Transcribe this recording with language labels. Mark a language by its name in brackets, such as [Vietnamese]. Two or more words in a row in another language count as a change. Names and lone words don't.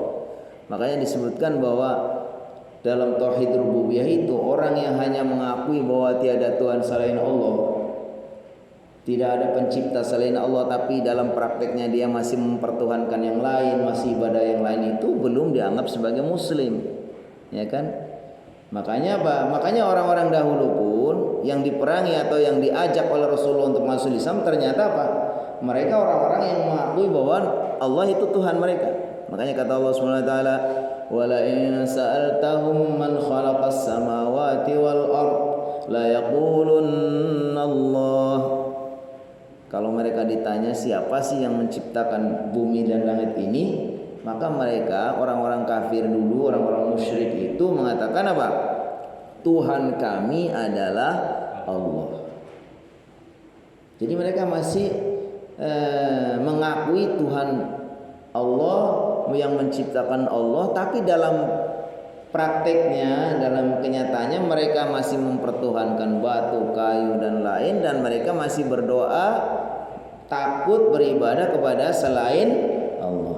[Indonesian] Makanya disebutkan bahwa dalam tauhid rububiyah itu, orang yang hanya mengakui bahwa tiada Tuhan selain Allah, tidak ada pencipta selain Allah, tapi dalam prakteknya dia masih mempertuhankan yang lain, masih ibadah yang lain, itu belum dianggap sebagai muslim, ya kan? Makanya apa? Makanya orang-orang dahulu pun yang diperangi atau yang diajak oleh Rasulullah untuk masuk Islam, ternyata apa? Mereka orang-orang yang mengakui bahwa Allah itu Tuhan mereka. Makanya kata Allah [Arabic] سبحانه وتعالى, "ولئن سألتهم من خلق السماوات والأرض ليقولن الله." [Indonesian] Kalau mereka ditanya siapa sih yang menciptakan bumi dan langit ini, maka mereka, orang-orang kafir dulu, orang-orang musyrik itu mengatakan apa? Tuhan kami adalah Allah. Jadi mereka masih mengakui Tuhan Allah yang menciptakan Allah, tapi dalam prakteknya, dalam kenyataannya mereka masih mempertuhankan batu, kayu dan lain, dan mereka masih berdoa takut beribadah kepada selain Allah.